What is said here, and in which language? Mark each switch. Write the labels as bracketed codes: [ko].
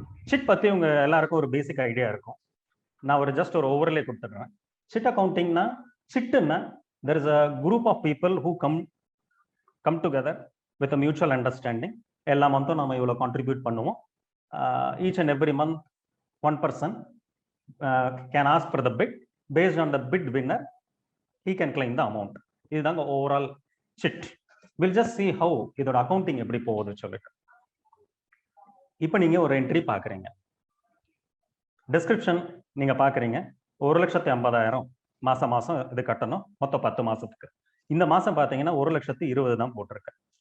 [ta] Chit பத்தி உங்க எல்லாருக்கும் ஒரு பேசிக் ஐடியா இருக்கும். நான் ஒரு ஜஸ்ட் ஒரு overlay கொடுத்துடுறேன். Chit அக்கௌண்டிங்னா, சிட்டுன்னா [en] there is a group of people who come together with a mutual understanding. [ta] எல்லா மந்த்தும் நம்ம இவ்வளவு கான்ட்ரிபியூட் பண்ணுவோம். [en] Each and every month one person can ask for the bid. Based on the bid winner, he can claim the amount. [ta] இதுதாங்க overall chit. [en] We'll just see how [ta] இதோட accounting எப்படி போகுதுன்னு சொல்லிட்டு. இப்போ நீங்க ஒரு என்ட்ரி பாக்குறீங்க, டிஸ்கிரிப்ஷன் நீங்க பாக்குறீங்க 1,50,000 மாசம் மாசம் இது கட்டணும், மொத்தம் 10 மாசத்துக்கு. இந்த மாசம் பாத்தீங்கன்னா 1,20,000 தான் போட்டிருக்கு.